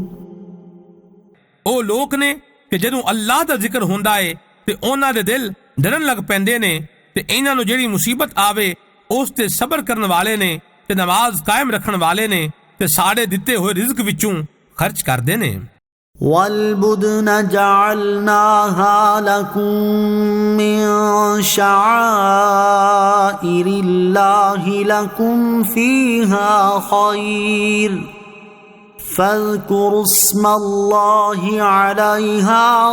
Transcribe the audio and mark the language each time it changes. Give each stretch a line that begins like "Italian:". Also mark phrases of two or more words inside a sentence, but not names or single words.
Punjabi: ਓ ਲੋਗ ਨੇ ਕਿ ਜਦੋਂ ਅੱਲਾਹ ਦਾ ਜ਼ਿਕਰ ਹੁੰਦਾ ਹੈ ਤੇ ਉਨ੍ਹਾਂ ਦੇ ਦਿਲ ਡਰਨ ਲੱਗ ਪੈਂਦੇ ਨੇ ਤੇ ਇਨ੍ਹਾਂ ਨੂੰ ਜਿਹੜੀ ਮੁਸੀਬਤ ਆਵੇ ਉਸ ਤੇ ਸਬਰ ਕਰਨ ਵਾਲੇ ਨੇ ਤੇ ਨਮਾਜ਼ ਕਾਇਮ ਰੱਖਣ ਵਾਲੇ ਨੇ ਤੇ ਸਾਡੇ ਦਿੱਤੇ ਹੋਏ ਰਿਜ਼ਕ ਵਿੱਚੋਂ ਖ਼ਰਚ ਕਰਦੇ ਨੇ।
Arabic: والبدن جعلناها لكم من شعائر الله لكم فيها خير فاذكروا اسم الله عليها